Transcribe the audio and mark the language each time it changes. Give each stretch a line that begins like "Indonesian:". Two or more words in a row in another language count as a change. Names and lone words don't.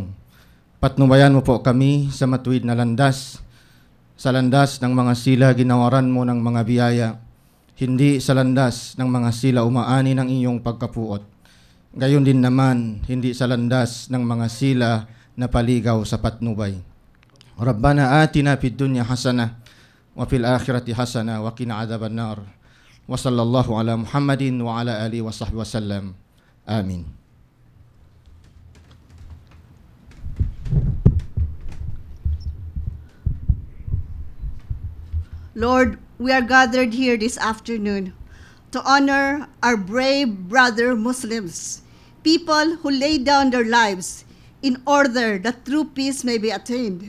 Filipino: Patnubayan mo po kami sa matuwid na landas, sa landas ng mga sila ginawaran mo ng mga biyaya, hindi sa landas ng mga sila umaani ng iyong pagkapuot. Gayon din naman, hindi sa landas ng mga sila na paligaw sa patnubay.
Arabic: ربنا آتنا في الدنيا حسنة وفي الآخرة حسنة وقنا عذاب النار. وصلى الله على محمد وعلى آله وصحبه وسلم. Amin.
English: Lord, we are gathered here this afternoon to honor our brave brother Muslims, people who laid down their lives in order that true peace may be attained.